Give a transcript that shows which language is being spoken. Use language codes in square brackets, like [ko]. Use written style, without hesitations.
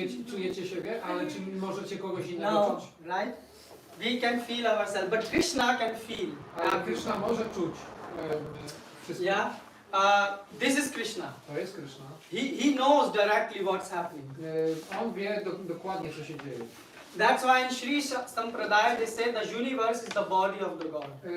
[pl] Czujecie siebie, ale czy możecie kogoś innego No, czuć? [en] right? We can feel ourselves, but Krishna can feel. [pl] Ale Krishna może czuć wszystko. [en] Yeah, this is Krishna. [pl] To jest Krishna. [en] He knows directly what's happening. [pl] On wie dokładnie, co się dzieje. [en] That's why in Sri Sampradaya they say the universe is the body of the God.